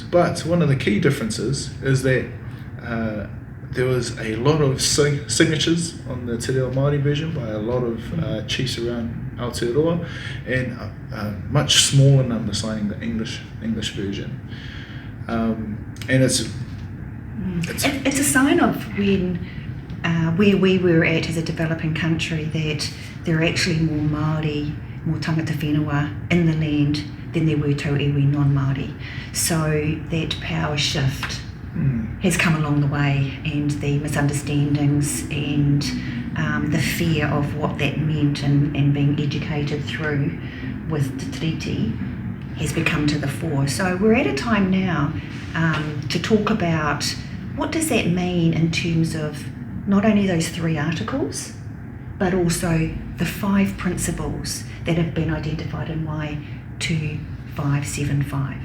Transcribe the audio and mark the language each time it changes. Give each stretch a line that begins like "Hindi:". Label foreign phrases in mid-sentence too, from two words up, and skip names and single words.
English: But one of the key differences is that there was a lot of signatures on the Te Reo Māori version by a lot of chiefs around Aotearoa, and a much smaller number signing the English version. And it's a sign of when where we were at as a developing country, that there are actually more Māori, more
Māori: tangata whenua
English: in the land than there were
Māori: tau iwi
English: non-Māori. So that power shift has come along the way, and the misunderstandings and the fear of what that meant and being educated through with the treaty has become to the fore. So we're at a time now to talk about what does that mean in terms of not only those 3 articles, but also the 5 principles that have been identified in Y2575.